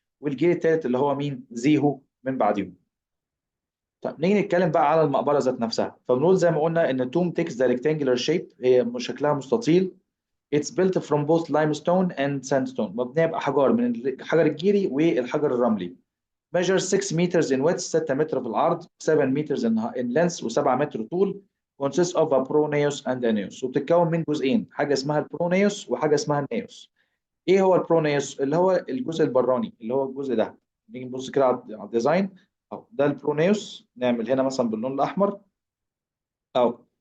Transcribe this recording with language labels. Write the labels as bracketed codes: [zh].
[ar] والجيل الثالث اللي هو مين؟ زيهو من بعدهم. طيب نيجي نتكلم بقى على المقبره ذات نفسها، فبنقول زي ما قلنا ان [en] Tom takes the rectangular shape, [ar] هي شكلها مستطيل. [en] It's built from both limestone and sandstone، [ar] مبنيه باحجار من الحجر الجيري والحجر الرملي. [en] measures 6 meters in width، [ar] 6 متر في العرض، [en] 7 meters in length، [ar] و7 متر طول. [en] consists of a pronaos and a naos، [ar] وبتتكون من جزئين، حاجه اسمها البرونيوس وحاجه اسمها النيوس. ايه هو البرونيوس؟ اللي هو الجزء البراني، اللي هو الجزء ده. نيجي نبص كده على الديزاين اهو، ده البرونيوس، نعمل هنا مثلا باللون الاحمر اهو.